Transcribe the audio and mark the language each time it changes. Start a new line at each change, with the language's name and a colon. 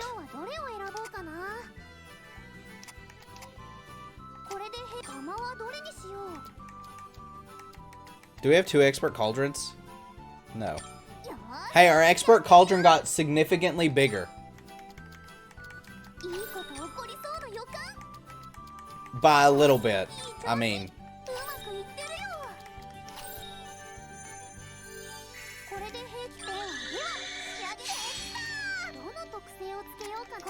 Japanese: 今日はどれを選ぼうかな。これで釜はどれにしよう。
English: Do we have 2 expert cauldrons? No.
Japanese: よーし、
English: Hey, our expert cauldron got significantly bigger.
Japanese: いいこと起こりそうな予感。
English: By a little bit. I mean,
Japanese: うまくいってるよ。これで平気では仕上げできた。どの特性をつけようか。